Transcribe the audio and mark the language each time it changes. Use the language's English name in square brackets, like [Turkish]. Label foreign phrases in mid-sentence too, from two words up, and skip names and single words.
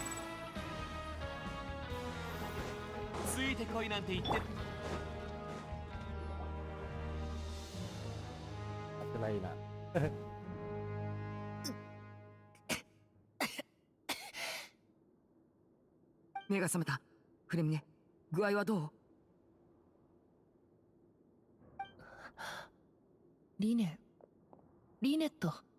[Japanese] ついてこいなんて言って。 Satu lain lah. 目が覚めた。フレミネ、具合はどう？リネット。